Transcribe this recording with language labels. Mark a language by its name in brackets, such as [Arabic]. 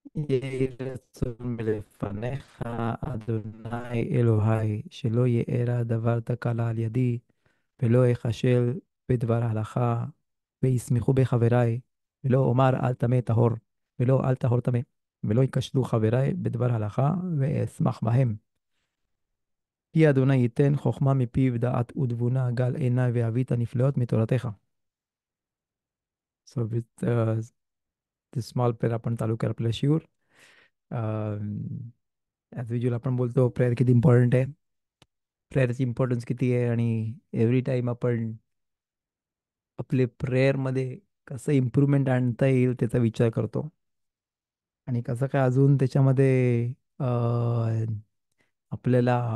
[Hebrew] יהי רצון מלפניך, אדוני אלוהי, שלא יארע דבר תקלה על ידי, ולא אכשל בדבר הלכה, וישמחו בחבריי, ולא אומר אל טמא טהור, ולא אל טהור טמא, ולא ייכשלו חבריי בדבר הלכה, ואשמח בהם. כי אדוני ייתן חוכמה מפיו דעת ותבונה גל עיניי ואבית הנפלאות מתורתך. [English] So with this small prayer [Marathi] आपण चालू करू आपलं शिवर ॲज युजल आपण बोलतो प्रेयर किती इम्पॉर्टंट आहे प्रेयरची इम्पॉर्टन्स किती आहे आणि एव्हरी टाईम आपण आपले प्रेयरमध्ये कसं इम्प्रूव्हमेंट आणता येईल त्याचा विचार करतो आणि कसं काय अजून त्याच्यामध्ये आपल्याला